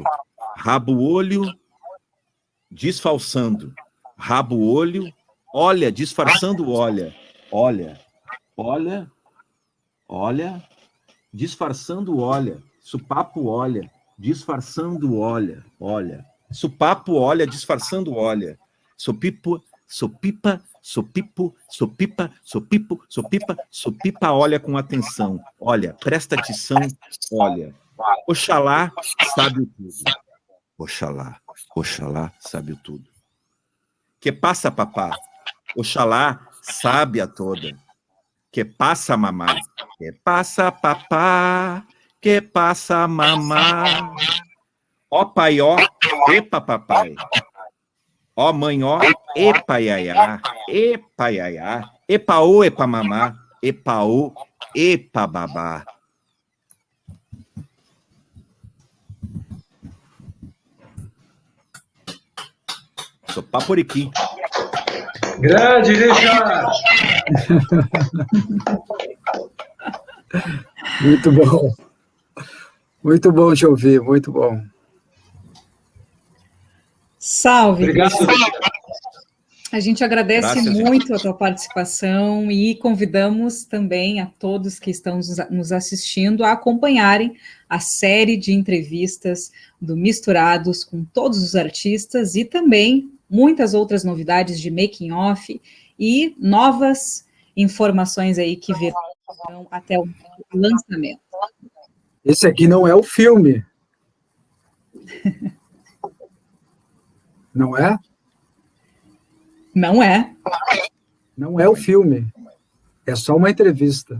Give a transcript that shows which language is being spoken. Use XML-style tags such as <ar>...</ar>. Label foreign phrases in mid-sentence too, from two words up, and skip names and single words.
<pt>Rabo-olho, disfarçando. Rabo-olho, olha, disfarçando, olha. Olha, olha, olha, disfarçando, olha. Sopapo olha, disfarçando, olha, olha. Sopapo olha, disfarçando, olha. Sopipo, sopipa, sopipo, sopipa, sopipo, sopipa, sopipa olha com atenção. Olha, presta atenção, olha. Oxalá sabe o tudo. Oxalá, Oxalá sabe o tudo. Que passa, papá? Oxalá sabe a toda. Que passa, mamá? Que passa, papá? Que passa, mamá? Ó pai, ó, epa, papai. Ó mãe, ó, epa, iaiá, Epaô, epamamá, epaô, epababá. Sou paporiqui. Grande, Richard! Muito bom. Muito bom te ouvir, muito bom. Salve, Obrigado. A gente agradece Graças, muito a tua participação e convidamos também a todos que estão nos assistindo a acompanharem a série de entrevistas do Misturados com todos os artistas e também muitas outras novidades de making off e novas informações aí que virão até o lançamento. Esse aqui não é o filme. Não é? Não é? Não é o filme. É só uma entrevista.</pt>